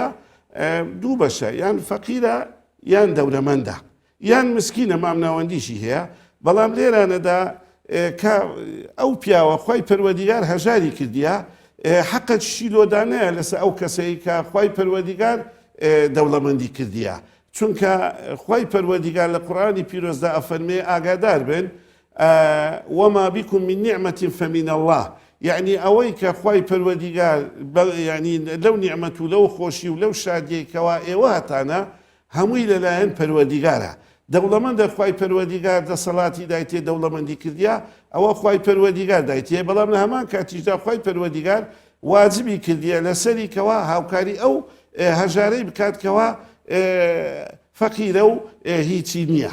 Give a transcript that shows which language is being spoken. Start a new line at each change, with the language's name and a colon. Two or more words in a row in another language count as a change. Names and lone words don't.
Central Kurdish: دوو بەشە یان فەقیرە یان دەورەمەندە یان مسکینە مامناوەندیشی هەیە بەڵام لێرانەدا کە ئەو پیاوە خی پەروەردیگار هەژاری کردیە حەقت شیلۆدانەیە لەسەر ئەو کەسەی کە خی پەروەردیگار دەوڵەمەندی کردیە چونکە خی پەروەردیگار لە قورئانی پیرۆزدا ئەفەرمێ ئاگادار بن
Arabic: وما بكم من نعمة فمن الله
Central Kurdish: يعني ئەوەی کە خی پەروەردیگار ینی لەو نیعمەت و لەو خۆشی و لەو شادیەی کەوا ئێوە هەتانە هەمووی لەلایەن پەروەردیگارە دەوڵەمەندە خی پەروەردیگار دەسەڵاتی دایتێ دەوڵەمەندی کردیا ئەوە خی پەروەردیگار دایتێ بەڵام لە هەمان کاتیشدا خی پەروەردیگار واجبی کردیە لەسەری کەوا هاوکاری ئەو هەژارەی بکاتکەوە فەقیرە و هیچی نییە